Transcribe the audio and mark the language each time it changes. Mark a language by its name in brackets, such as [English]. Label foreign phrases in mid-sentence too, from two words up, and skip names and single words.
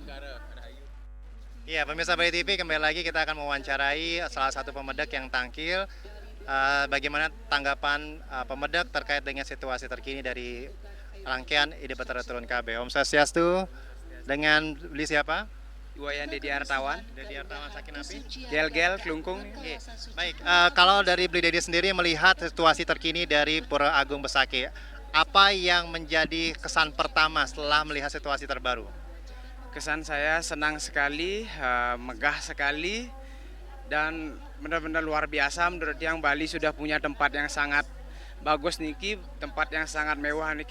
[Indonesian] Iya, pemirsa Bali TV, kembali lagi kita akan mewawancarai salah satu pemedak yang tampil. Bagaimana tanggapan pemedak terkait dengan situasi terkini dari rangkaian Ide Batara Turun KB. Om Swastiastu, dengan beli siapa? Iwayan Dedi Artawan, Dedi Artawan Sakinapi. Gel-gel, Klungkung. Oke. Baik, kalau dari Beli Dedi sendiri melihat situasi terkini dari Pura Agung Besakih, apa yang menjadi kesan pertama setelah melihat situasi terbaru? Kesan saya senang sekali, megah sekali, dan benar-benar luar biasa menurut yang Bali sudah punya tempat yang sangat bagus niki, tempat yang sangat mewah niki.